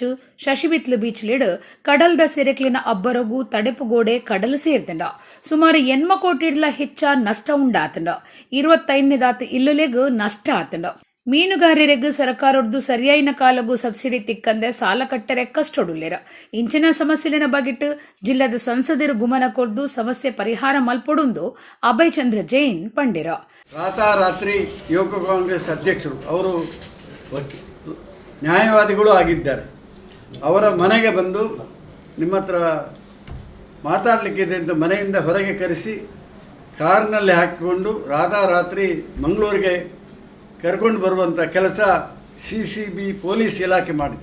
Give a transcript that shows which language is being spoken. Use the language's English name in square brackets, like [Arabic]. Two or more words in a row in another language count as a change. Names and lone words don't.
[Tulu] ಶಶಿಬಿತ್ಲು ಬೀಚ್ ಲಿಡ್ ಕಡಲ್ದ ಸೆರೆಕ್ಲಿನ ಅಬ್ಬರಗು ತಡೆಪುಗೋಡೆ ಕಡಲು ಸೇರ್ತಂಡ ಸುಮಾರು 80 ಕೋಟಿಡ್ಲ ಹೆಚ್ಚ ನಷ್ಟ ಉಂಡಾತಂಡ 25 ಇಲ್ಲುಲೆಗ್ ನಷ್ಟ ಆತಂಡ ಮೀನುಗಾರರಿಗೆ ಸರ್ಕಾರದ್ದು ಸರಿಯಾಯಿನ ಕಾಲಗೂ ಸಬ್ಸಿಡಿ ತಿಕ್ಕಂದೆ ಸಾಲ ಕಟ್ಟರೆ ಕಷ್ಟೊಡುಲ್ಲೆರ ಇಂಚಿನ ಸಮಸ್ಯೆಲಿನ ಬಗೆಟ್ ಜಿಲ್ಲೆದ ಸಂಸದರು ಗುಮನ ಕೊರ್ದು ಸಮಸ್ಯೆ ಪರಿಹಾರ ಮಲ್ಪೊಡುಂದು ಅಭಯ್ ಚಂದ್ರ ಜೈನ್ ಪಂಡಿರ [Kannada] ರಾತ್ರಿ ಯುವಕ ಕಾಂಗ್ರೆಸ್ ಅಧ್ಯಕ್ಷರು ಅವರು ನ್ಯಾಯವಾದಿಗಳು ಆಗಿದ್ದಾರೆ. ಅವರ ಮನೆಗೆ ಬಂದು ನಿಮ್ಮ ಹತ್ರ ಮಾತಾಡಲಿಕ್ಕಿದೆ ಅಂತ ಮನೆಯಿಂದ ಹೊರಗೆ ಕರೆಸಿ ಕಾರ್ನಲ್ಲಿ ಹಾಕಿಕೊಂಡು ರಾತ್ರಿ ಮಂಗಳೂರಿಗೆ ಕರ್ಕೊಂಡು ಬರುವಂಥ ಕೆಲಸ CCB ಪೊಲೀಸ್ ಇಲಾಖೆ ಮಾಡಿದೆ.